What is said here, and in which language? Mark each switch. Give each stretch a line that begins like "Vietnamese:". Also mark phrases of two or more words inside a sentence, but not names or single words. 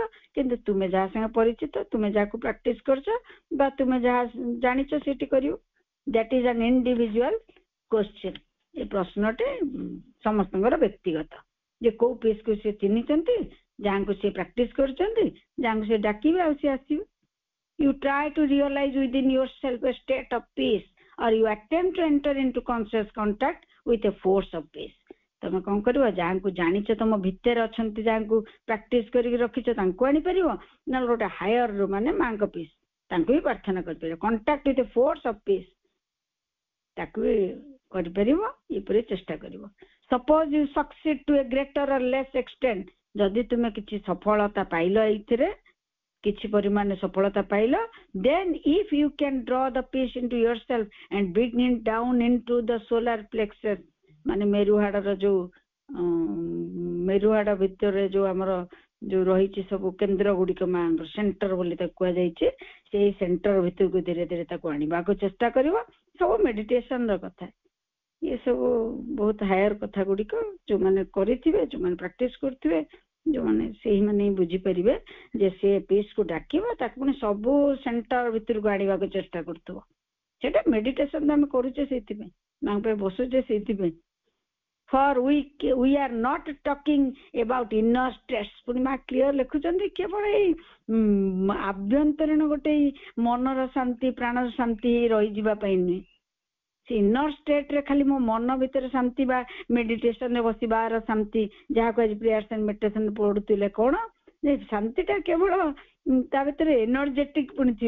Odia: କିନ୍ତୁ ତୁମେ ଯାହା ସାଙ୍ଗେ ପରିଚିତ, ତୁମେ ଯାହାକୁ ପ୍ରାକ୍ଟିସ କରୁଛ ବା ତୁମେ ଯାହା ଜାଣିଛ ସେଠି କରିବ।
English: That is an individual question.
Odia: ଏ ପ୍ରଶ୍ନଟି ସମସ୍ତଙ୍କର ବ୍ୟକ୍ତିଗତ, ଯେ କୋଉ ପିସ୍ କୁ ସେ ଚିହ୍ନିଛନ୍ତି, ଯାହାଙ୍କୁ ସେ ପ୍ରାକ୍ଟିସ କରୁଛନ୍ତି, ଯାହାଙ୍କୁ ସେ ଡାକିବେ ଆଉ ସେ ଆସିବେ।
English: You try to realize within yourself a state of peace, or you attempt to enter into conscious contact with a force of peace.
Odia: ତମେ କଣ କରିବ? ଯାହାଙ୍କୁ ଜାଣିଛ, ତମ ଭିତରେ ଅଛନ୍ତି, ଯାହାଙ୍କୁ ପ୍ରାକ୍ଟିସ କରିକି ରଖିଛ, ତାଙ୍କୁ ଆଣିପାରିବ, ନହେଲେ ଗୋଟେ ହାୟର ମାନେ ମାଙ୍କ ପିସ୍, ତାଙ୍କୁ ବି ପ୍ରାର୍ଥନା କରିପାରିବ।
English: contact with a force of peace,
Odia: ତାକୁ ବି କରିପାରିବ, ଏପରି ଚେଷ୍ଟା କରିବ।
English: suppose you succeed to a greater or less extent,
Odia: ଯଦି ତୁମେ କିଛି ସଫଳତା ପାଇଲ, ଏଇଥିରେ କିଛି ପରିମାଣରେ ସଫଳତା ପାଇଲ,
English: then if you can draw the peace into yourself and bring it down into the solar plexus,
Odia: ମାନେ ମେରୁହାଡର ଯୋଉ ମେରୁହାଡ ଭିତରେ ଯୋଉ ଆମର ଯୋଉ ରହିଛି ସବୁ କେନ୍ଦ୍ର ଗୁଡିକ, ମାଙ୍କର ସେଣ୍ଟର ବୋଲି ତାକୁ କୁହାଯାଇଛି, ସେଇ ସେଣ୍ଟର ଭିତରକୁ ଧୀରେ ଧୀରେ ତାକୁ ଆଣିବାକୁ ଚେଷ୍ଟା କରିବ। ସବୁ ମେଡିଟେସନ ର କଥା, ଏ ସବୁ ବହୁତ ହାୟର କଥା ଗୁଡିକ, ଯୋଉମାନେ କରିଥିବେ, ଯୋଉମାନେ ପ୍ରାକ୍ଟିସ କରୁଥିବେ, ଯୋଉମାନେ ସେଇମାନେ ବୁଝିପାରିବେ ଯେ ସେ ପିସ୍ କୁ ଡାକିବ, ତାକୁ ପୁଣି ସବୁ ସେଣ୍ଟର ଭିତରକୁ ଆଣିବାକୁ ଚେଷ୍ଟା କରୁଥିବ। ସେଟା ମେଡିଟେସନ ଆମେ କରୁଛେ ସେଇଥିପାଇଁ, ମାଙ୍କ ପାଇଁ ବସୁଛେ ସେଇଥିପାଇଁ।
English: For we are not talking about inner stress.
Odia: ପୁଣି ମା କ୍ଲିୟର ଲେଖୁଛନ୍ତି, କେବଳ ଏଇ ଆଭ୍ୟନ୍ତରୀଣ ଗୋଟେ ମନର ଶାନ୍ତି, ପ୍ରାଣର ଶାନ୍ତି ରହିଯିବା ପାଇଁ ନୁହେଁ। ସେ
English: inner state
Odia: ରେ ଖାଲି ମୋ ମନ ଭିତରେ ଶାନ୍ତି ବା ମେଡିଟେସନ ରେ ବସିବାର ଶାନ୍ତି, ଯାହାକୁ ଆଜି ପ୍ରେୟାର୍ସ ଆଣ୍ଡ ମେଡିଟେସନ ପଢୁଥିଲେ, କଣ ଯେ ଶାନ୍ତିଟା କେବଳ ତା ଭିତରେ ଏନର୍ଜେଟିକ ପୁଣି ଥିବ।